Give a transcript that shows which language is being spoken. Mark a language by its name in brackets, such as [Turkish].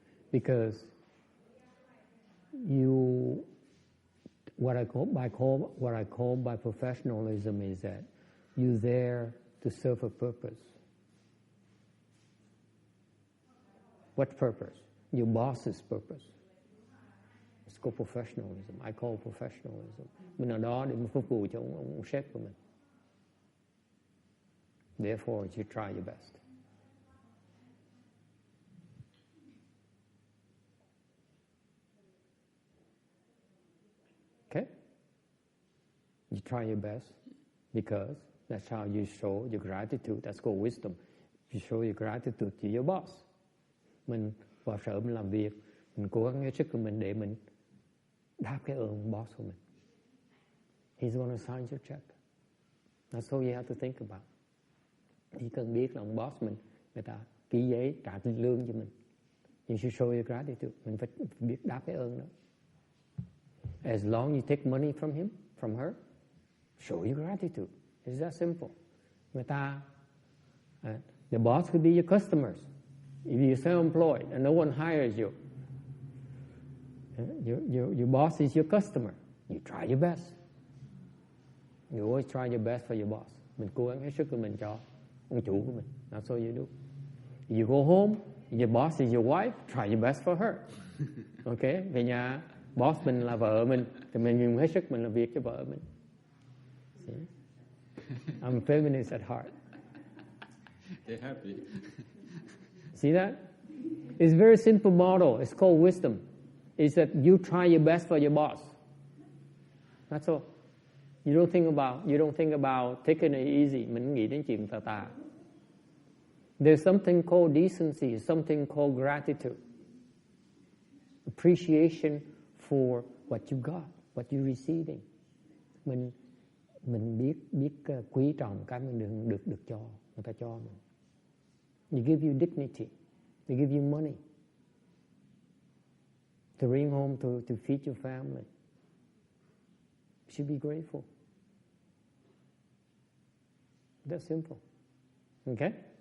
[English] Because you what I call by professionalism is that you're there to serve a purpose. What purpose? Your boss's purpose. It's called professionalism. I call professionalism. [Vietnamese] Mình ở đó để mình phục vụ cho ông sếp của mình. [English] Therefore, you try your best. Okay? You try your best because that's how you show your gratitude. That's called wisdom. You show your gratitude to your boss. [Vietnamese] Mình vào sở mình làm việc, mình cố gắng hết sức của mình để mình đáp cái ơn boss của mình. [English] He's going to sign your check. That's all you have to think about. [Vietnamese] Chỉ cần biết là ông boss mình, người ta ký giấy trả lương cho mình. [English] You should show your gratitude. [Vietnamese] Mình phải biết đáp cái ơn đó. [English] As long you take money from him, from her, show your gratitude. It's that simple. [Vietnamese] Người ta, [English] the boss could be your customers. If you're self-employed and no one hires you, your boss is your customer. You try your best. You always try your best for your boss. [Vietnamese] Mình cố gắng hết sức của mình cho ông chủ của mình. [English] That's all you do. You go home, your boss is your wife, try your best for her. Okay? [Vietnamese] Về nhà, boss mình là vợ mình, thì mình dùng hết sức mình làm việc cho vợ mình. [English] See? I'm a feminist at heart. They're happy. See that? It's a very simple model. It's called wisdom. It's that you try your best for your boss. That's all. You don't think about taking it easy. [Vietnamese] Mình nghĩ đến chuyện tà. [English] There's something called decency, something called gratitude. Appreciation for what you got, what you're receiving. [Vietnamese] Mình biết quý trọng cái mình được cho, người ta cho mình. [English] They give you dignity. They give you money to bring home to feed your family. You should be grateful. That's simple. Okay?